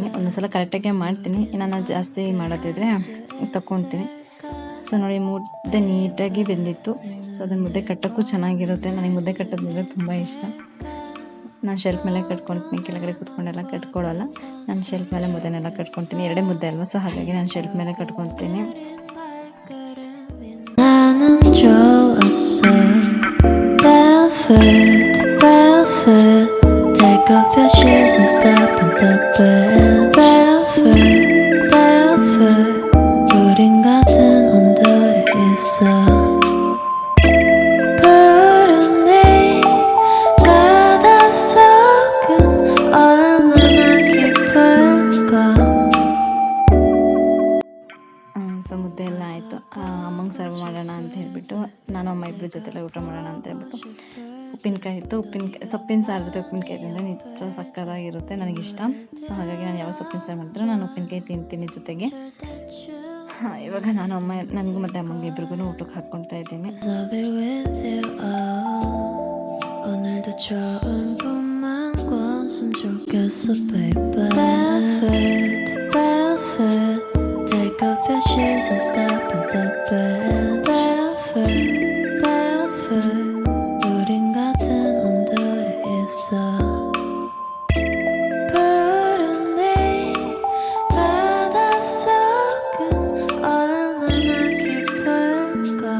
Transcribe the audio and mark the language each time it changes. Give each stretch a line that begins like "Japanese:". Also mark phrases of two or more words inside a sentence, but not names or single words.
Kannada: ಒಂದು ಸಲ ಕರೆಕ್ಟಾಗೆ ಮಾಡ್ತೀನಿ, ನಾನು ಜಾಸ್ತಿ ಮಾಡೋದಿದ್ರೆ ತೊಗೊತೀನಿ. ಸೊ ನೋಡಿ, ಮುದ್ದೆ ನೀಟಾಗಿ ಬೆಂದಿತ್ತು. ಸೊ ಅದನ್ನು ಮುದ್ದೆ ಕಟ್ಟೋಕ್ಕೂ ಚೆನ್ನಾಗಿರುತ್ತೆ. ನನಗೆ ಮುದ್ದೆ ಕಟ್ಟೋದಂದರೆ ತುಂಬ ಇಷ್ಟ. ನಾನು ಶೆಲ್ಫ್ ಮೇಲೆ ಕಟ್ಕೊತೀನಿ, ಕೆಳಗಡೆ ಕೂತ್ಕೊಂಡೆಲ್ಲ ಕಟ್ಕೊಳ್ಳಲ್ಲ. ನಾನು ಶೆಲ್ಫ್ ಮೇಲೆ ಮುದ್ದೆನೆಲ್ಲ ಕಟ್ಕೊತೀನಿ. 2 ಮುದ್ದೆ ಅಲ್ವಾ, ಸೊ ಹಾಗಾಗಿ ನಾನು ಶೆಲ್ಫ್ ಮೇಲೆ ಕಟ್ಕೊತೀನಿ.
Korean: 좋았어.
English: Barefoot, take off your shoes and step in the bed.
Korean: Barefoot, 우린 같은 온도에 있어. 푸른 내 바닷속은 얼마나 깊을까.
Kannada: ಸೊ ಮುದ್ದೆ ಎಲ್ಲ ಆಯಿತು. ಅಮ್ಮಂಗೆ ಸರ್ವ್ ಮಾಡೋಣ ಅಂತ ಹೇಳ್ಬಿಟ್ಟು ನಾನು ಅಮ್ಮ ಇಬ್ಬರ ಜೊತೆಲ್ಲ ಊಟ ಮಾಡೋಣ ಅಂತ ಹೇಳ್ಬಿಟ್ಟು ಉಪ್ಪಿನಕಾಯಿ ಇತ್ತು. ಸೊಪ್ಪಿನ ಸಾರು ಜೊತೆ ಉಪ್ಪಿನಕಾಯಿ ತಿಂದರೆ ನಿಜ ಸಕ್ಕತ್ತಾಗಿರುತ್ತೆ, ನನಗಿಷ್ಟ. ಸೊ ಹಾಗಾಗಿ ನಾನು ಯಾವ ಸೊಪ್ಪಿನ ಸಾರು ಮಾಡಿದ್ರು ನಾನು ಉಪ್ಪಿನಕಾಯಿ ತಿಂತೀನಿ ಜೊತೆಗೆ. ಇವಾಗ ನಾನು ನನಗೂ ಮತ್ತು ಅಮ್ಮಂಗೆ ಇಬ್ರಿಗೂ ಊಟಕ್ಕೆ ಹಾಕ್ಕೊಳ್ತಾ ಇದ್ದೀನಿ.
Korean: 오늘도 좋은 꿈만 꿨으면 좋겠어, baby.
English: Barefoot, take off your shoes and step in the bed.
Korean: Barefoot, 우린 같은 온도에 있어. 푸른 내 바닷속은 얼마나 깊을까.